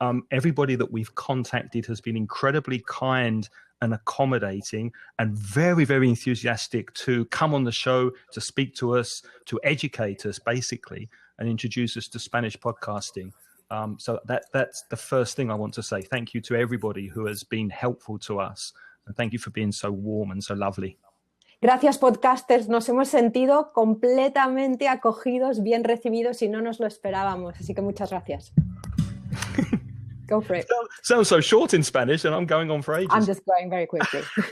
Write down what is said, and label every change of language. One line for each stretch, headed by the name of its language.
English: Everybody that we've contacted has been incredibly kind and accommodating and very, very enthusiastic to come on the show, to speak to us, to educate us, basically, and introduce us to Spanish podcasting. So that's the first thing I want to say. Thank you to everybody who has been helpful to us. And thank you for being so warm and so lovely.
Spanish: Gracias, podcasters. Nos hemos sentido completamente acogidos, bien recibidos y no nos lo esperábamos. Así que muchas gracias.
English: Go for it. Sounds so short in Spanish, and I'm going on for ages. I'm just going very quickly.